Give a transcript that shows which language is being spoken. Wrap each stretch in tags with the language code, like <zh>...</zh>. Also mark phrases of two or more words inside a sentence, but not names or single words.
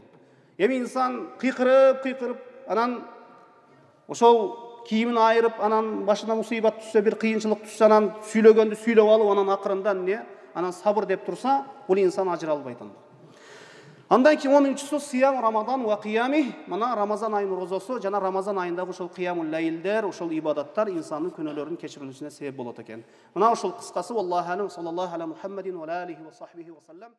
<ky>Эми инсан кыйкырып, анан ошол кийимин айырып, анан башына мусибат түшсө, бир кыйынчылык түшсө, анан сүйлөгөндү сүйлөп алып, анан акырында анан сабыр деп турса, бул инсан ажыра албайт анда. Андан кийин 10-нчысы</ky> <ar>صيام رمضان وقيامه.</ar> <ky>Мына Рамазан айынын розосу жана Рамазан айындагы ошол</ky> <ar>قيام الليل,</ar> <ky>ошол ибадаттар инсандын күнөөлөрүнүн кечирилүүсүнө себеп болот экен. Мына ошол кыскасы,</ky> <ar>والله أعلم صلى الله على محمد وعليه وصحبه وسلم.</ar>